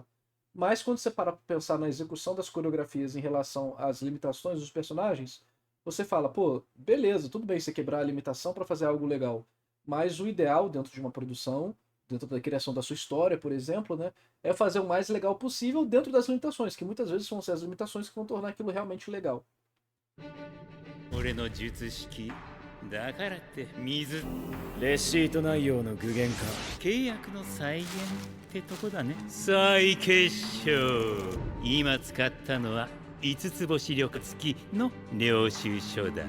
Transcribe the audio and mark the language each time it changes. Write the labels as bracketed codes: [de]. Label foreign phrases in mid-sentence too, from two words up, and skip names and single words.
[pt] Mas quando você para pra pensar na execução das coreografias em relação às limitações dos personagens, você fala, pô, beleza, tudo bem você quebrar a limitação para fazer algo legal. Mas o ideal dentro de uma produção, dentro da criação da sua história, por exemplo, né, é fazer o mais legal possível dentro das limitações, que muitas vezes vão ser as limitações que vão tornar aquilo realmente legal. [ja] 俺の術式だからって水レシート内容の具現化。契約の再現ってとこだね。再結晶今使ったのは5つ星力付きの領収書だ。